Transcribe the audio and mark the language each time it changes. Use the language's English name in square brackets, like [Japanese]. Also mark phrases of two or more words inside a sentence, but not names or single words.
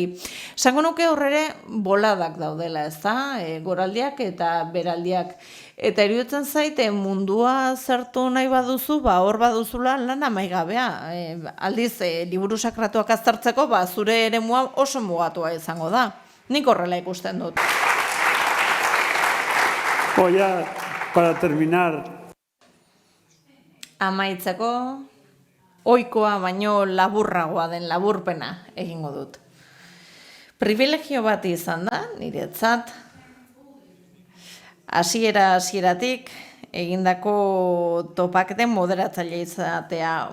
[Basque] Esango nuke horrere boladak daudela, ez da? Goraldiak eta beraldiak. Eta iruditzen zaite mundua zertu nahi baduzu, hor baduzula lan amaigabea. Aldiz, liburu sakratuak aztertzeko, zure eremua oso mugatua izango da. Nik horrela ikusten dut. [Spanish] Ya, para terminar. [Basque] Amaitzeko, ohikoa baino laburragoa den laburpena egingo dut. Privilegio bat izan da, niretzat, hasieratik egindako topaketen moderatzaile izatea.